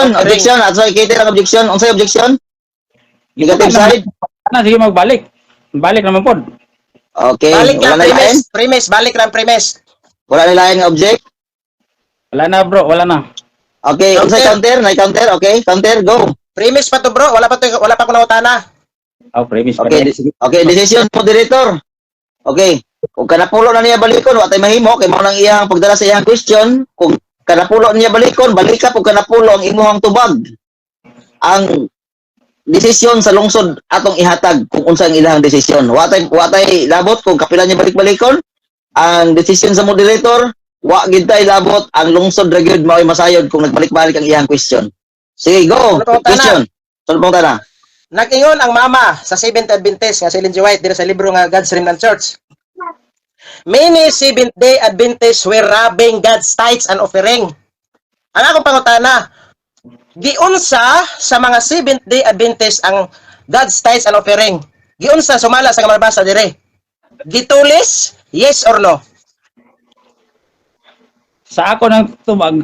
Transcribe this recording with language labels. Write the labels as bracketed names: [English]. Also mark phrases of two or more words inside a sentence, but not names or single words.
[English] tithes offering. [Cebuano] Objection. Ato i-cater ang objection. Unsay objection? [English] Negative side. [Cebuano] na sige magbalik balik naman pod Okay. Balik Wala lang na lain. premise, balik lang premise. Wala na lain nga object. wala na bro wala na Okay, unsay counter? Nay counter. Okay, counter. Go. Premise pa to bro, wala pa ko nautana. premise [English] Okay, okay, decision moderator. [Cebuano] Okay. Kung kanapulo na niya balikon, wa tay mahimo kay mao nang iyang pagdala sa iyang question. Kung kanapulo niya balikon, balik ka kung kanapulo ang imong tubag. Ang desisyon sa lungsod atong ihatag kung unsa ang ilang desisyon. Wa tay labot kung kapila niya balik-balikon. Ang desisyon sa moderator, wa gid tay labot ang lungsod ra gyud mao'y masayod kung nagbalik-balik ang iyang question. Sige, go. Ano pang Question. Sunod pong tana. Nag-ingon ang mama sa Seventh Adventist nga si Ellen G. White dito sa libro nga God's Remnant Church. [English] Many Seventh-day Adventists were robbing God's tithes and offering. [Cebuano] Ang akong pangutana, giunsa sa mga Seventh-day Adventists ang [English] God's tithes and offering? [Cebuano] Giunsa sumala sa kamarbasa dire? Gitulis? [English] Yes or no? [Cebuano] sa ako nang tubag